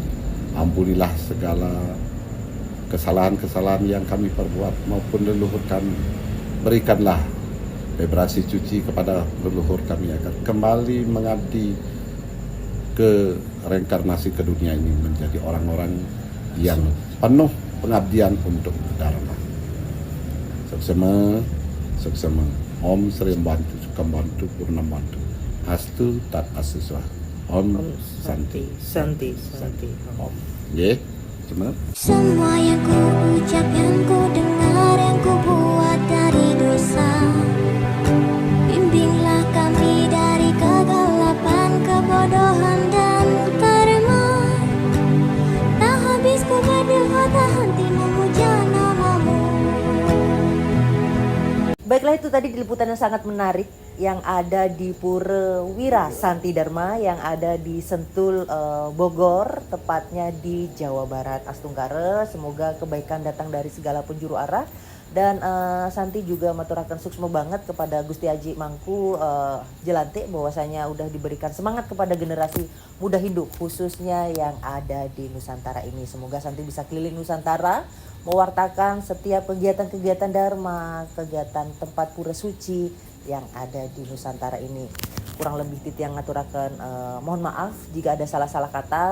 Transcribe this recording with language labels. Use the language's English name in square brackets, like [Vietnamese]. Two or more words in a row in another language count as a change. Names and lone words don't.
[Indonesian] Ampunilah segala kesalahan-kesalahan yang kami perbuat maupun leluhur kami. Berikanlah vibrasi suci kepada leluhur kami agar kembali mengabdi ke reinkarnasi ke dunia ini menjadi orang-orang yang penuh pengabdian untuk Dharma. Suksema, suksema. [Sanskrit] Om Sri Bantu Sukambantu Purnamantu. Astu tat asuswa. Om Santi. Santi, Santi. [Balinese] Om. Nggih, [Indonesian] semua. Semua yang ku ucap, yang ku dengar, yang ku buat dari dosa, bimbinglah kami dari kegelapan, kebodohan dan karma. Tak habis ku berdoa, tak henti memuja namamu. Baiklah, itu tadi liputan yang sangat menarik yang ada di Pura Wira Santi Dharma yang ada di Sentul Bogor, tepatnya di Jawa Barat. Astungkara, semoga kebaikan datang dari segala penjuru arah. Dan Santi juga [Balinese] maturakan suksma [Indonesian] banget kepada Gusti Haji Mangku Jelante bahwasanya udah diberikan semangat kepada generasi muda hidup khususnya yang ada di Nusantara ini. Semoga Santi bisa keliling Nusantara mewartakan setiap kegiatan-kegiatan Dharma, kegiatan tempat pura suci yang ada di Nusantara ini. Kurang lebih Titi yang ngaturakan, mohon maaf jika ada salah-salah kata.